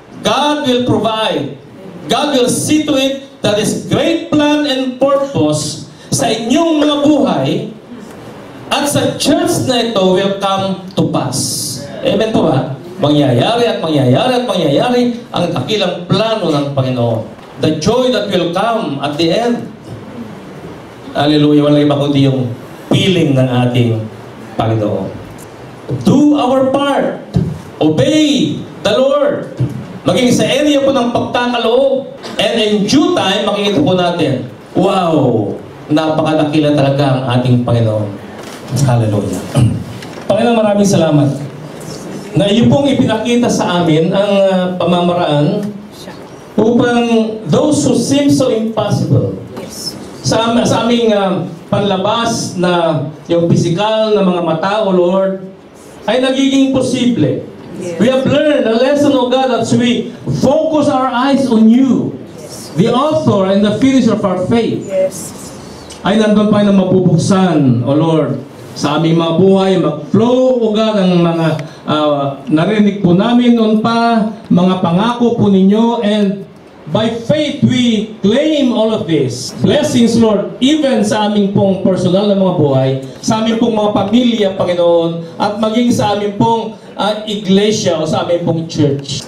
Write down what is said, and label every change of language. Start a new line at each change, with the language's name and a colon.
English: God will provide. God will see to it that His great plan and purpose
Filipino: sa inyong mga buhay at sa church na ito
English: will come to pass. Amen po ba?
Filipino: Mangyayari at mangyayari at mangyayari ang dakilang plano ng Panginoon.
English: The joy that will come at the end.
Filipino: Hallelujah. Walang iba kundi yung feeling ng ating Panginoon.
English: Do our part. Obey the Lord.
Filipino: Maging sa area po ng pagkakaloob.
English: And in due time,
Filipino: makikita po natin, wow, napakadakila talaga ang ating Panginoon. Hallelujah. Panginoon, maraming salamat na iyo pong ipinakita sa amin ang pamamaraan upang
English: those who seem so impossible
Filipino: sa aming panlabas na yung physical na mga mata, O Lord, ay nagiging posible.
English: We have learned a lesson, O God, that we focus our eyes on you, the author and the finisher of our faith.
Filipino: Ay nandun pa na mabubuksan, O Lord, sa aming mga buhay, mag-flow, O God, ang mga narinig po namin noon pa, mga pangako po ninyo,
English: and by faith, we claim all of this.
Filipino: Blessings, Lord, even sa aming pong personal na mga buhay, sa aming pong mga pamilya, Panginoon, at maging sa aming pong iglesia o sa aming pong church.